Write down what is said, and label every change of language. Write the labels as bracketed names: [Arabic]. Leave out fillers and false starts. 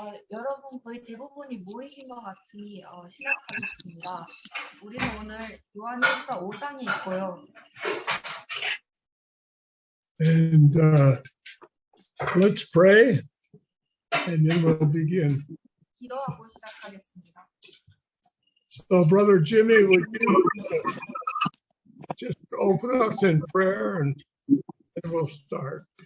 [Korean] 여러분 거의 대부분이 모이신 것 같으니 시작하겠습니다. 우리는 오늘 요한일서 5장에 있고요. [English] And let's pray, and then we'll begin. [Korean] 기도하고 시작하겠습니다. [English] So, Brother Jimmy, would you just open us in prayer, and then we'll start.